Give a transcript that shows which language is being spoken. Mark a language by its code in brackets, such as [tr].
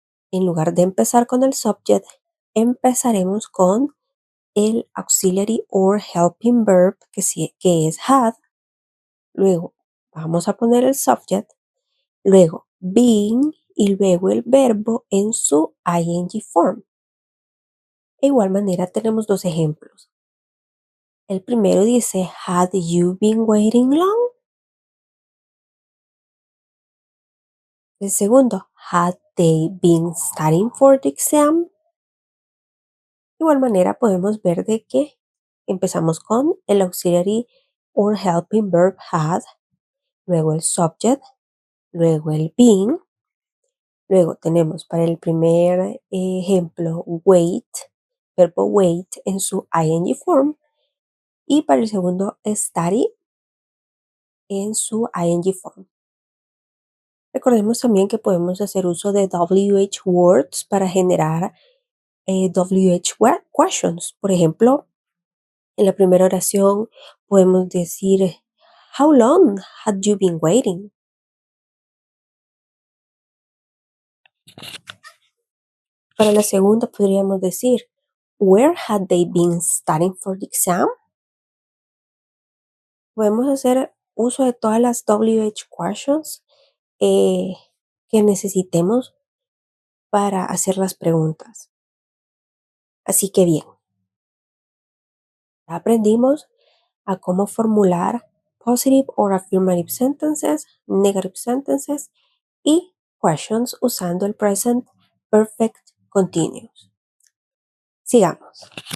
[es] En lugar de empezar con el subject, empezaremos con el auxiliary or helping verb, que es had. Luego vamos a poner el subject, luego being y luego el verbo en su ing form. De igual manera tenemos dos ejemplos. El primero dice, [en] had you been waiting long? [es] El segundo, [en] had they been studying for the exam? [es] De igual manera podemos ver de que empezamos con el auxiliary or helping verb had, luego el subject, luego el been, luego tenemos para el primer ejemplo wait, verbo wait en su ing form y para el segundo study en su ing form. Recordemos también que podemos hacer uso de WH words para generar WH questions. Por ejemplo, en la primera oración podemos decir, [en] How long had you been waiting? [es] Para la segunda podríamos decir, [en] Where had they been studying for the exam? [es] Podemos hacer uso de todas las WH questions que necesitemos para hacer las preguntas. Así que bien, aprendimos a cómo formular positive or affirmative sentences, negative sentences y questions usando el present perfect continuous. Sigamos.